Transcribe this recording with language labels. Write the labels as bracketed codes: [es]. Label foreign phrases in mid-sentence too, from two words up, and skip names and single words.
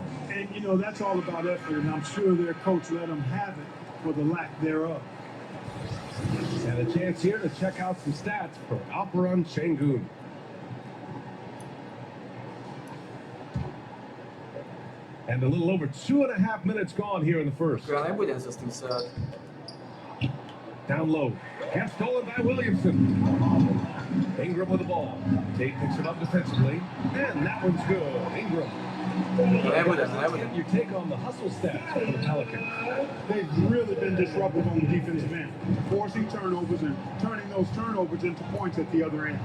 [en] And, you know, that's all about effort, and I'm sure their coach let them have it for the lack thereof. And a chance here to check out some stats for Alperen Şengün. And a little over 2.5 minutes gone here in the first. [sk] Ja nebudem sa s tým srať. [en] Down low. Half stolen by Williamson. Ingram with the ball. Tate picks it up defensively. And that one's good. Ingram. Get your take on the hustle stats for the Pelicans. They've really been disruptive on the defensive end, forcing turnovers and turning those turnovers into points at the other end.